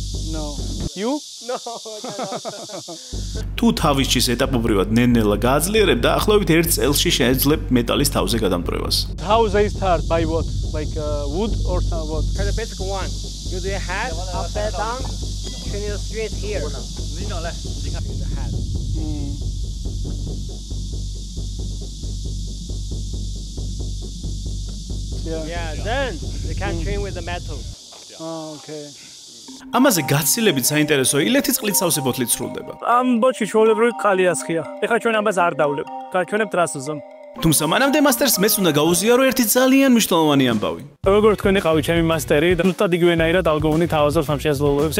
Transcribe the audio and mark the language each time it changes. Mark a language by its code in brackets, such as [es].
[en] No. You? No. [ka] თუ თავის ჩის ეტაპობრივად ნელ-ნელა გააძლიერებ და ახლობით 1 წელში შეეძლებ მეტალის თავზე გადამტვრევას. [en] How they start? By what? Like wood or some what? The basic one. Use your head upside down. Turn it straight here. The head. Yeah, then they can train with the metal. Oh, okay. [ka] ამაზე გაცილებით საინტერესო ილეთის წყლით სავსე ბოთლით სრულდება. ამ ბოთლში ჩვეულებრივი წყალი ასხია. ეხლა ჩვენ ამას არ დავლებთ. გაჩვენებთ რას უზომ. თუმცა მანამდე მასტერს მეც უნდა გაუზიარო ერთი ძალიან მნიშვნელოვანი ამბავი. როგორ თქვენ იყავით ჩემი მასტერი, ზუსტად იგივენაირად ალგოუნი თავაზობს ამ შესაძლებლობებს.